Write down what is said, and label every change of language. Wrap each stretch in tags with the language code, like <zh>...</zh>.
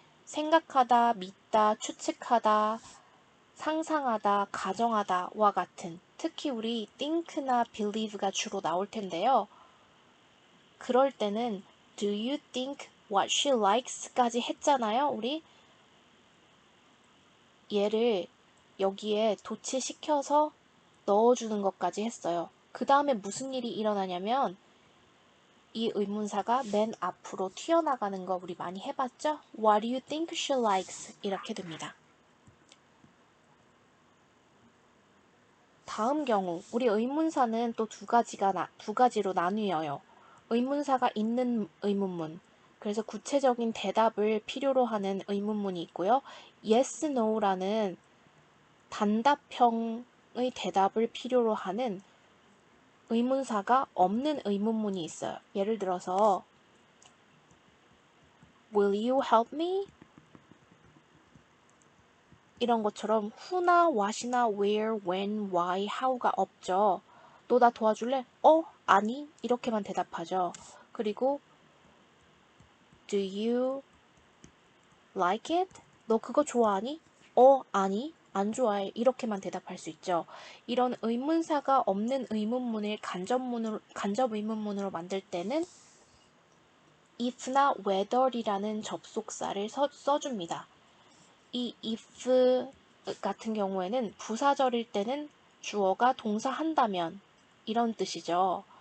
<ko>생각하다, 믿다, 추측하다, 상상하다, 가정하다와 같은 특히 우리 think나 believe가 주로 나올 텐데요. 그럴 때는</ko> <en>Do you think what she likes</en> <ko>까지 했잖아요, 우리? 얘를 여기에 도치시켜서 넣어주는 것까지 했어요. 그 다음에 무슨 일이 일어나냐면 이 의문사가 맨 앞으로 튀어나가는 거 우리 많이 해봤죠?</ko> <en>What do you think she likes?</en> <ko>이렇게 됩니다. 다음 경우 우리 의문사는 또 두 가지로 나뉘어요. 의문사가 있는 의문문, 그래서 구체적인 대답을 필요로 하는 의문문이 있고요. yes, no라는 단답형의 대답을 필요로 하는 의문사가 없는 의문문이 있어요. 예를 들어서</ko> <en>Will you help me?</en> <ko>이런 것처럼 who나 what이나 where, when, why, how가 없죠. 너 나 도와줄래? 아니. 이렇게만 대답하죠. 그리고</ko> <en>Do you like it?</en> <ko>너 그거 좋아하니? 아니. 안 좋아해. 이렇게만 대답할 수 있죠. 이런 의문사가 없는 의문문을 간접 의문문으로 만들 때는 if나 whether이라는 접속사를 써줍니다. 이 if 같은 경우에는 부사절일 때는 주어가 동사한다면 이런 뜻이죠.</ko>